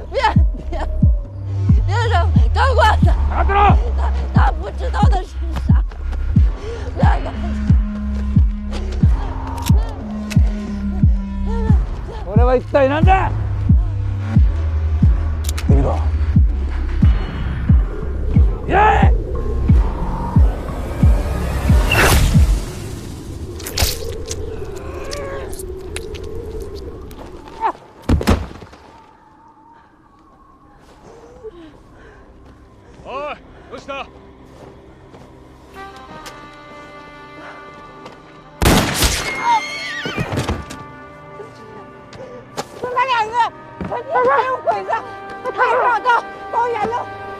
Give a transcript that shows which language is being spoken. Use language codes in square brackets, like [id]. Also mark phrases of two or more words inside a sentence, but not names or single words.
[zh] 别让赶快的！打住了！他不知道的是啥？那个。 [ja] これは一体何だ？見ろ。やれ！おい、どうした？ [zh] 就他两个，肯定还有鬼子，快找到高原了！